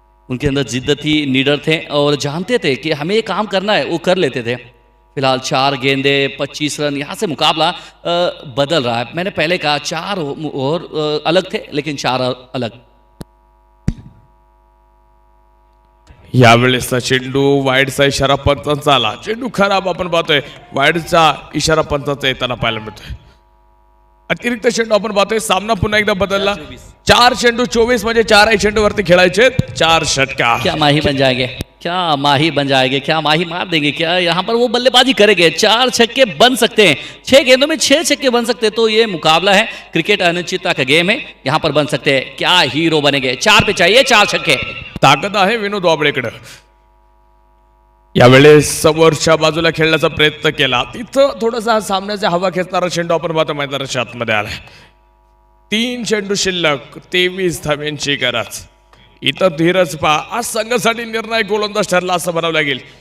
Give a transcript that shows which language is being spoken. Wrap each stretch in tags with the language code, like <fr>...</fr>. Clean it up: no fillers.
<hi>उनके अंदर जिद्दत थी, निडर थे और जानते थे कि हमें ये काम करना है, वो कर लेते थे। फिलहाल 4 गेंदे 25 रन, यहाँ से मुकाबला बदल रहा है। मैंने पहले कहा 4 ओव्हर अलग थे, लेकिन 4 अलग।</hi> <mr>यावेळेसचा चेंडू वाईडचा इशारा पंचांचा आला, चेंडू खराब आपण पाहतोय, वाईडचा इशारा पंचांचा येताना पाहायला मिळतोय। अतिरिक्त चेंडू आपण पाहतोय, सामना पुन्हा एकदा बदलला। 4 चेंडू 24 म्हणजे 4 चेंडू वरती खेळायचे, 4 षटकार।</mr> <hi>क्या माही बन जाएंगे, क्या माही बन जाएंगे, क्या माही मार देंगे, क्या यहाँ पर वो बल्लेबाजी करेंगे। 4 छक्के बन सकते हैं, 6 गेंदों में 6 छक्के बन सकते हैं। तो ये मुकाबला है, क्रिकेट अनिश्चितता का गेम है, यहाँ पर बन सकते हैं। क्या हीरो बनेंगे, 4 पे चाहिए 4 छक्के।</hi> <mr>ताकद आहे विनोद वाबळेकडे। यावेळेस समोरच्या बाजूला खेळण्याचा प्रयत्न केला, तिथं थोडासा सामन्याचा हवा खेचणारा चेंडू आपण पाहतो मैदानाच्या आतमध्ये आलाय। 3 चेंडू शिल्लक, 23 धाव्यांची गरज। इथं धीरज पा आज संघासाठी निर्णायक गोलंदाज ठरला असं म्हणावं लागेल।</mr>